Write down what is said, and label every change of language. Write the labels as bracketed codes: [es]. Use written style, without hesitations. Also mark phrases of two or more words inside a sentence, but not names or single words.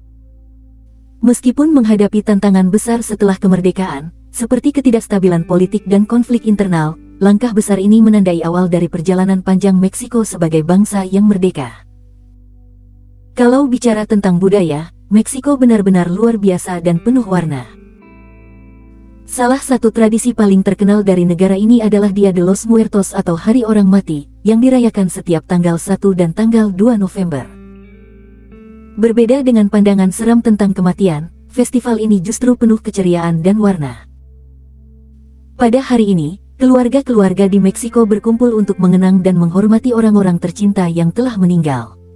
[id] Meskipun menghadapi tantangan besar setelah kemerdekaan, seperti ketidakstabilan politik dan konflik internal, langkah besar ini menandai awal dari perjalanan panjang Meksiko sebagai bangsa yang merdeka. Kalau bicara tentang budaya, Meksiko benar-benar luar biasa dan penuh warna. Salah satu tradisi paling terkenal dari negara ini adalah Dia de los Muertos atau Hari Orang Mati, yang dirayakan setiap tanggal 1 dan tanggal 2 November. Berbeda dengan pandangan seram tentang kematian, festival ini justru penuh keceriaan dan warna. Pada hari ini, keluarga-keluarga di Meksiko berkumpul untuk mengenang dan menghormati orang-orang tercinta yang telah meninggal.